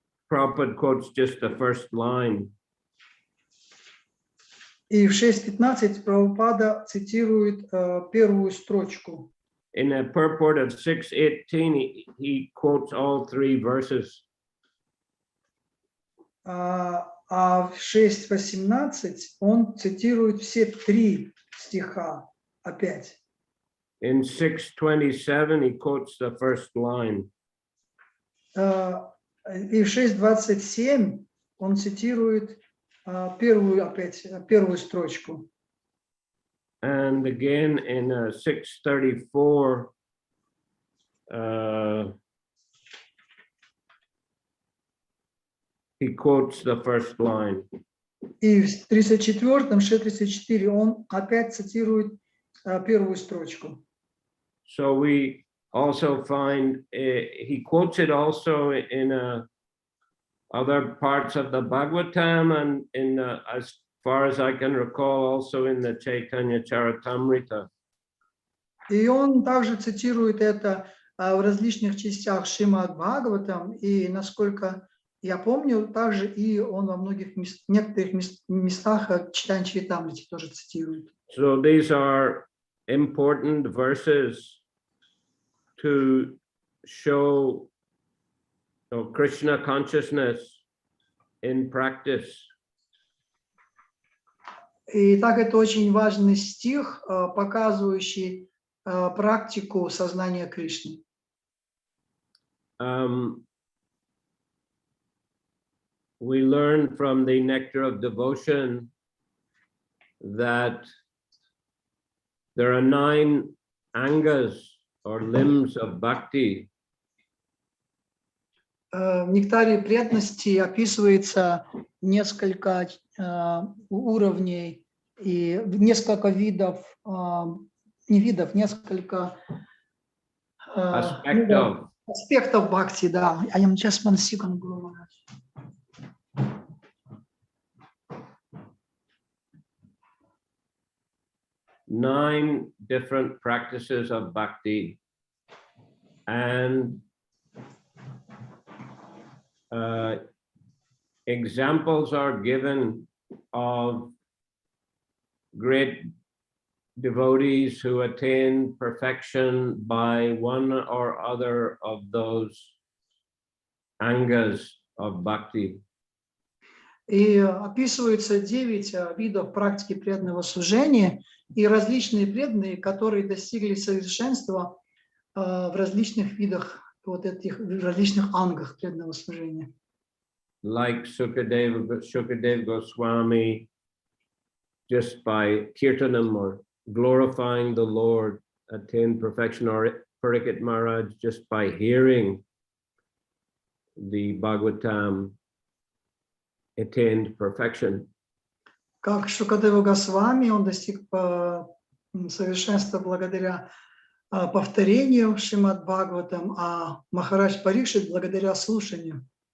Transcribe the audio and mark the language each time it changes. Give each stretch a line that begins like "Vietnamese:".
English: Prabhupada quotes just the first line.
Russian: И в 6:15 Прабхупада цитирует первую строчку.
English: In the purport of 6:18, he quotes all 3 verses.
Russian: А в 6:18 он цитирует все 3 стиха опять.
English: In 6:27, he quotes the first line.
Russian: И в 6:27 он цитирует первую строчку.
English: And again in 6:34, he quotes the first line.
Russian: И в 34-м, 6:34 он опять цитирует первую строчку.
English: So we also find he quotes it also in other parts of the Bhagavatam, and in as far as I can recall, also in the Chaitanya Charitamrita.
Russian: И он также цитирует это в различных частях Шримад Бхагаватам, и насколько я помню, также и он во некоторых местах Чайтанья Чаритамрите тоже цитирует.
English: So these are important verses to show Krishna consciousness in practice.
Russian: И так это очень важный стих, показывающий практику сознания Кришны.
English: We learn from the Nectar of Devotion that there are 9 angas or limbs of bhakti.
Russian: В нектаре преданности описывается несколько уровней и несколько видов, не видов, несколько аспектов бхакти, да.
English: I am just 1 second, Guru Maharaj. Nine different practices of bhakti, and examples are given of great devotees who attain perfection by one or other of those angas of bhakti.
Russian: И описываются 9 видов практики преданного служения и различные преданные, которые достигли совершенства в различных видах, вот этих в различных ангах преданного служения.
English: Like Shukadev Goswami, just by kirtanam or glorifying the Lord, attained perfection, or Parikshit Maharaj, just by hearing the Bhagavatam, attained perfection.
Russian: Как Шукадева Госвами, он достиг совершенства благодаря повторению Шримад Бхагаватам, а Махарадж Парикшит благодаря слушанию.